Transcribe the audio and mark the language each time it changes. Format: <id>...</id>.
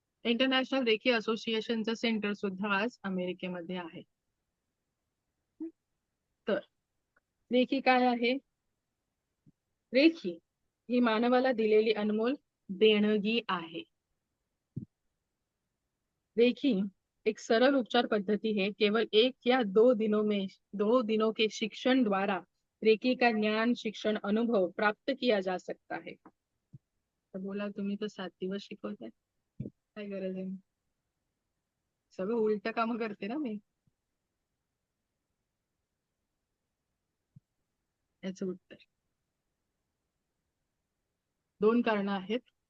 <mr>International recce असोसिएशनचं centre सुद्धा आज अमेरिकेमध्ये आहे. तर रेकी काय आहे? रेकी ही मानवाला दिलेली अनमोल देणगी आहे.</mr> <hi>रेकी एक सरल उपचार पद्धति है. केवल 1 या 2 दिनों के शिक्षण द्वारा रेकी का ज्ञान, शिक्षण, अनुभव प्राप्त किया जा सकता है.</hi> <mr>तर बोला, तुम्ही तर 7 दिवस शिकवताय, काय गरज आहे? सगळं उलट काम करते ना मी. याचं उत्तर 2 कारणं आहेत.</mr>